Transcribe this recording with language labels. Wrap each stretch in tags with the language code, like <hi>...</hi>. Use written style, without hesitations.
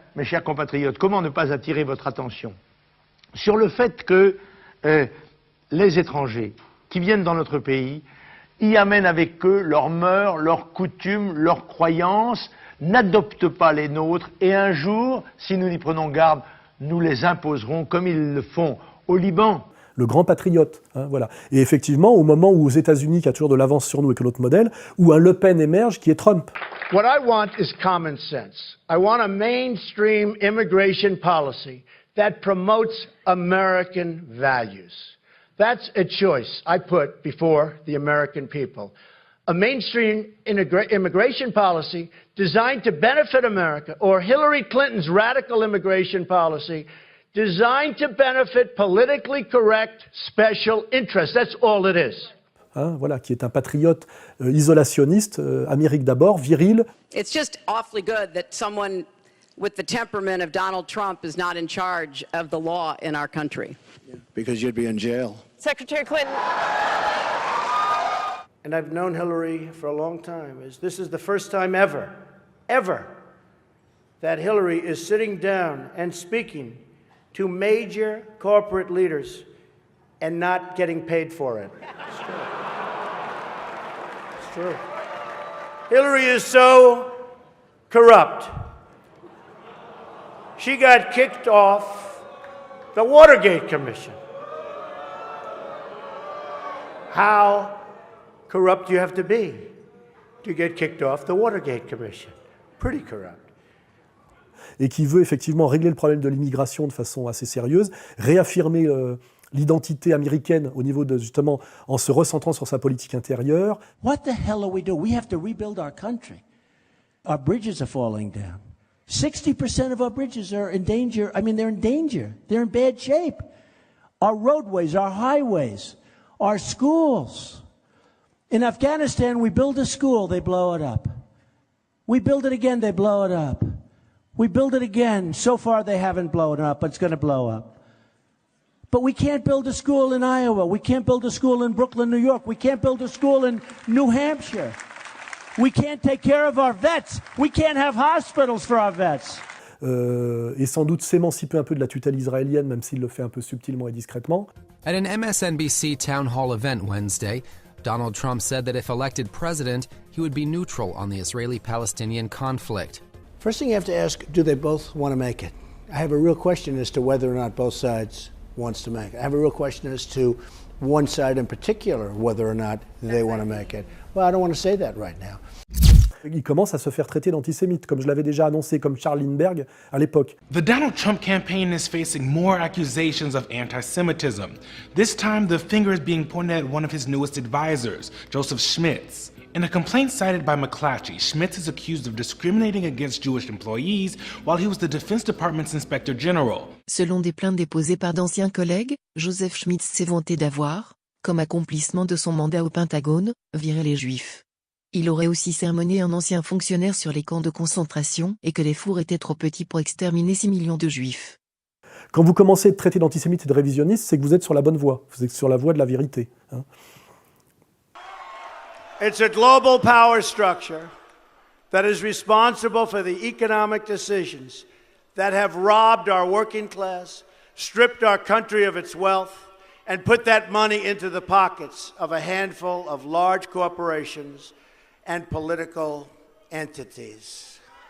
<fr>Mes chers compatriotes, comment ne pas attirer votre attention sur le fait que les étrangers qui viennent dans notre pays y amènent avec eux leurs mœurs, leurs coutumes, leurs croyances, n'adoptent pas les nôtres, et un jour, si nous n'y prenons garde, nous les imposerons comme ils le font au Liban. Le grand patriote, hein, voilà. Et effectivement, au moment où aux États-Unis, qui a toujours de l'avance sur nous et que l'autre modèle, où un Le Pen émerge qui est Trump.</fr> <en>What I want is common sense. I want a mainstream immigration policy that promotes American values. That's a choice I put before the American people. A mainstream immigration policy designed to benefit America, or Hillary Clinton's radical immigration policy designed to benefit politically correct special interests. That's all it is.</en> <fr>Hein, voilà, qui est un patriote isolationniste, Amérique d'abord, viril.</fr> <en>It's just awfully good that someone with the temperament of Donald Trump is not in charge of the law in our country. Yeah, because you'd be in jail. Secretary Clinton. And I've known Hillary for a long time. This is the first time ever, that Hillary is sitting down and speaking to major corporate leaders and not getting paid for it. It's true. It's true. Hillary is so corrupt. She got kicked off the Watergate Commission. How corrupt you have to be to get kicked off the Watergate Commission. Pretty corrupt.</en> <fr>Et qui veut effectivement régler le problème de l'immigration de façon assez sérieuse, réaffirmer l'identité américaine au niveau de, justement, en se recentrant sur sa politique intérieure.</fr> <en>What the hell are we doing? We have to rebuild our country. Our bridges are falling down. 60% of our bridges are in danger. I mean, they're in danger. They're in bad shape. Our roadways, our highways, our schools. In Afghanistan, we build a school, they blow it up. We build it again, they blow it up. We build it again. So far, they haven't blown it up, but it's going to blow up. But we can't build a school in Iowa. We can't build a school in Brooklyn, New York. We can't build a school in New Hampshire. We can't take care of our vets. We can't have hospitals for our vets.</en> <fr>et sans doute s'émanciper un peu de la tutelle israélienne, même s'il le fait un peu subtilement et discrètement.</fr> <en>At an MSNBC town hall event Wednesday, Donald Trump said that if elected president, he would be neutral on the Israeli-Palestinian conflict. First thing you have to ask, do they both want to make it? I have a real question as to whether or not both sides wants to make it. I have a real question as to one side in particular, whether or not they want to make it. Well, I don't want to say that right now.</en> <fr>Il commence à se faire traiter d'antisémite, comme je l'avais déjà annoncé, comme Charles Lindbergh à l'époque.</fr> <en>The Donald Trump campaign is facing more accusations of anti-Semitism. This time, the finger is being pointed at one of his newest advisors, Joseph Schmitz. In a complaint cited by McClatchy, Schmitz is accused of discriminating against Jewish employees while he was the Defense Department's Inspector General.</en> <fr>Selon des plaintes déposées par d'anciens collègues, Joseph Schmitz s'est vanté d'avoir, comme accomplissement de son mandat au Pentagone, viré les Juifs. Il aurait aussi sermonné un ancien fonctionnaire sur les camps de concentration et que les fours étaient trop petits pour exterminer 6 millions de Juifs. Quand vous commencez à être traité d'antisémite et de révisionniste, c'est que vous êtes sur la bonne voie, vous êtes sur la voie de la vérité.</fr> <en>It's a global power structure that is responsible for the economic decisions that have robbed our working class, stripped our country of its wealth, and put that money into the pockets of a handful of large corporations and political entities.</en>